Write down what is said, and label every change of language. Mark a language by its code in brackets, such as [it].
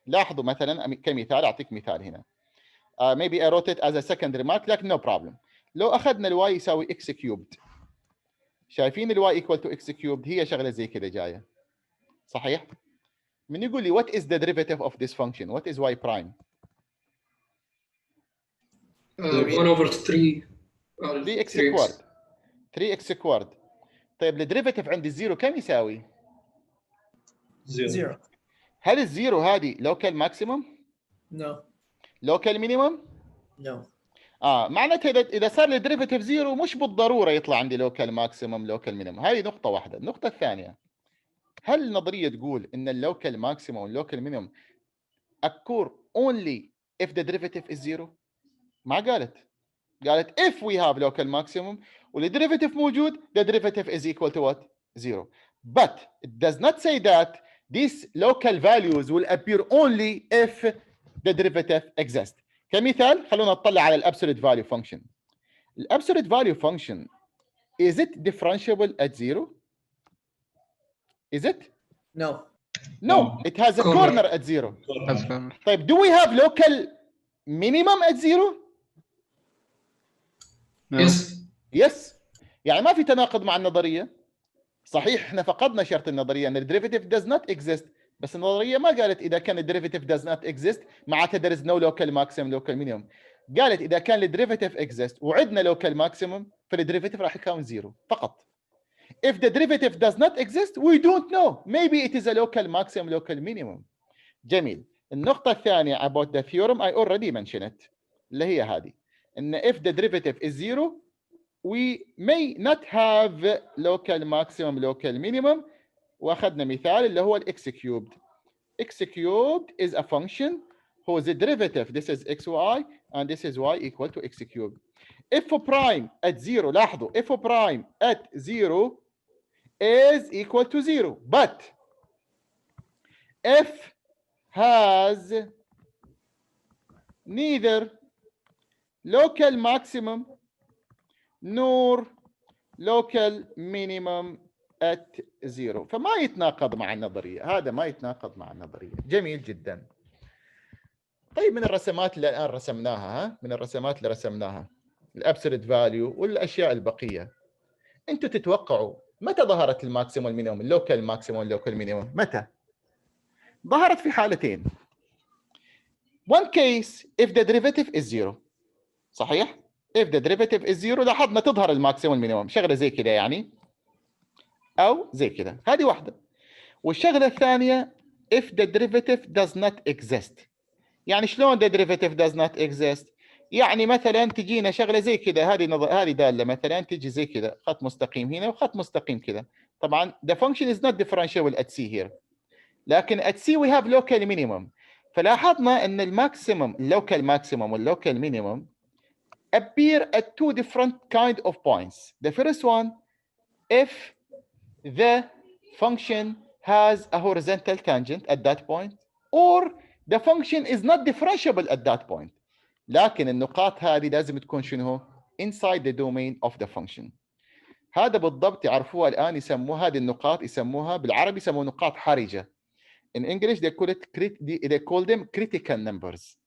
[ar] لاحظوا مثلا كمثال، أعطيك مثال هنا. [en] Maybe I wrote it as a second remark [ar] لكن [en] no problem. [ar] لو أخذنا الواي يساوي x cubed، شايفين الواي [en] equal to x cubed [ar] هي شغلة زي كده جاية، صحيح؟ من يقول لي [en] what is the derivative of this function? What is y prime? 1/3 3x squared. 3x squared. [ar] طيب الديريفاتيف عند الزيرو كم يساوي؟ [en] Zero. [ar] هل الزيرو هذه local maximum؟ [en] No. local minimum؟ No. [ar] معناتها إذا صار الديريفاتيف زيرو مش بالضرورة يطلع عندي local maximum local minimum. هذه نقطة واحدة. النقطة الثانية، هل النظرية تقول إن اللوكال ماكسيمم واللوكال مينيمم [en] occur only if the derivative is zero؟ [ar] ما قالت [en] if we have local maximum [ar] والدerivative موجود [en] the derivative is equal to what? Zero. But it does not say that these local values will appear only if the derivative exists. [ar] كمثال خلونا نطلع على الابسولوت value function. [en] الابسولوت value function is it differentiable at zero? Is it? No. No, it has a corner at zero. طيب do we have local minimum at zero? Yes. [ar] يعني ما في تناقض مع النظرية. صحيح احنا فقدنا شرط النظرية ان الديريفاتيف [en] does not exist، [ar] بس النظرية ما قالت إذا كان الديريفاتيف does not exist معناتها [en] there is no local maximum local minimum. [ar] قالت إذا كان الديريفاتيف exist وعدنا local maximum فالديريفاتيف راح يكون زيرو فقط. [en] If the derivative does not exist, we don't know. Maybe it is a local maximum, local minimum. جميل. [ar] النقطة الثانية [en] about the theorem I already mentioned it. [ar] اللي هي هذه. إن [en] if the derivative is zero, we may not have local maximum, local minimum. [ar] وأخذنا مثال اللي هو x cubed. [en] X cubed is a function whose derivative, this is xy, and this is y equal to x cubed. F prime at zero, [ar] لاحظوا [en] f prime at zero is equal to zero, but f has neither local maximum nor local minimum at zero. [ar] فما يتناقض مع النظرية، هذا ما يتناقض مع النظرية. جميل جدا. طيب من الرسمات اللي الآن رسمناها، من الرسمات اللي رسمناها الابسولوت فاليو والاشياء البقيه، انتم تتوقعوا متى ظهرت الماكسيموم والمينيموم، اللوكال ماكسيموم واللوكال مينيموم؟ متى؟ ظهرت في حالتين. [en] One case if the derivative is zero. [ar] صحيح؟ [en] If the derivative is zero [ar] لاحظنا تظهر الماكسيموم والمينيموم، شغله زي كده يعني. أو زي كده. هذه واحدة. والشغلة الثانية [en] if the derivative does not exist. [ar] يعني شلون [en] the derivative does not exist؟ [ar] يعني مثلا تجينا شغلة زي كده، هذه دالة مثلا تجي زي كده خط مستقيم هنا وخط مستقيم كده. طبعا [en] the function is not differentiable at C here. [ar] لكن [en] at C we have local minimum. [ar] فلاحظنا ان الماكسيمم [en] local maximum والlocal minimum appear at two different kind of points. The first one if the function has a horizontal tangent at that point or the function is not differentiable at that point. [ar] لكن النقاط هذه لازم تكون شنو؟ [en] inside the domain of the function. [ar] هذا بالضبط يعرفوها الآن، يسموها هذه النقاط يسموها بالعربي يسموها نقاط حرجة. [en] In English they call them critical numbers.